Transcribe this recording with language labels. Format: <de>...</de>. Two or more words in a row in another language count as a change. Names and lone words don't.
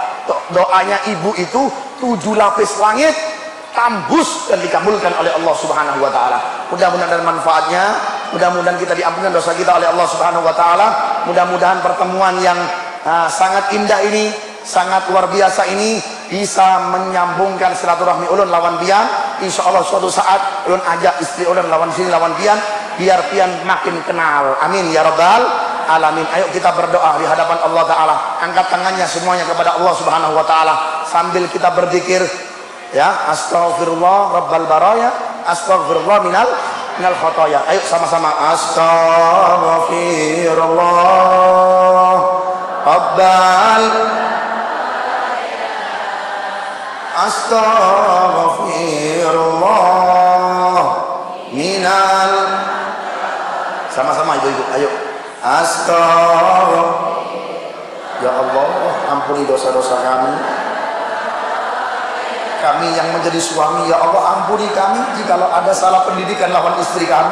<id>Doanya ibu itu 7 lapis langit tambus dan dikabulkan oleh Allah</id> <ar>سبحانه وتعالى.</ar> <id>Mudah-mudahan ada manfaatnya. Mudah-mudahan kita diampunkan dosa kita oleh Allah</id> <ar>سبحانه وتعالى.</ar> <bjn>Mudah-mudahan pertemuan yang sangat indah ini, sangat luar biasa ini bisa menyambungkan silaturahmi ulun lawan pian.</bjn> <ar>إن شاء الله</ar> <bjn>suatu saat ulun ajak istri ulun lawan sini lawan pian, biar pian makin kenal.</bjn> <ar>آمين يا رب العالمين.</ar> <id>Ayo kita berdoa di hadapan Allah Ta'ala. Angkat tangannya semuanya kepada Allah</id> <ar>سبحانه وتعالى</ar> <id>sambil kita berzikir, ya.</id> <ar>أستغفر الله رب البرايا أستغفر الله من الخطايا.</ar> <id>Ayo sama-sama.</id> <ar>أستغفر الله رب. أستغفر الله من.</ar> <id>Sama-sama ibu-ibu, ayo. Astaghfirullah. Ya Allah, ampuni dosa-dosa kami.</id> <bjn>Kami yang menjadi suami, ya Allah ampuni kami jikalau ada salah pendidikan lawan istri kami.</bjn>